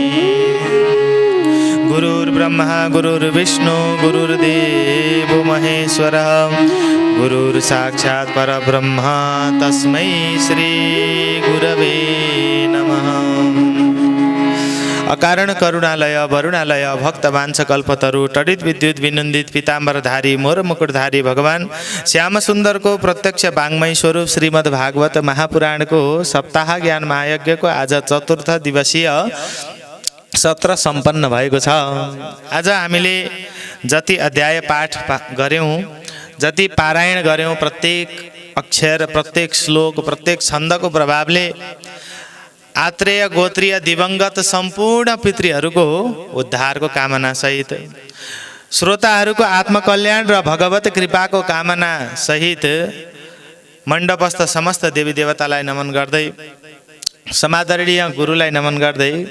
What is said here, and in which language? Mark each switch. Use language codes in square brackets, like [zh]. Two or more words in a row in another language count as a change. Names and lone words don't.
[sa] गुरुर्ब्रह्मा गुरुर्विष्णु गुरुर्देवो महेश्वरः गुरुर्साक्षात् परब्रह्म तस्मै श्री गुरवे नमः। [ne] अकारण करुणालय वरुणालय भक्तवांशकल्पतरु तडित विद्युत विनन्दित पीताम्बरधारी मोर मुकुटधारी भगवान श्याम सुन्दरको प्रत्यक्ष वाङ्मय स्वरूप श्रीमद् भागवत महापुराणको सप्ताह ज्ञान महायज्ञको आज चतुर्थ दिवसीय सत्र सम्पन्न भएको छ। आज हामीले जति अध्याय पाठ गऱ्यौँ, जति पारायण गऱ्यौँ, प्रत्येक अक्षर प्रत्येक श्लोक प्रत्येक छन्दको प्रभावले आत्रेय गोत्रीय दिवंगत सम्पूर्ण पितृहरूको उद्धारको कामना सहित श्रोताहरूको आत्मकल्याण र भगवत कृपाको कामना सहित मण्डपस्थ समस्त देवी देवतालाई नमन गर्दै समादरणीय गुरुलाई नमन गर्दै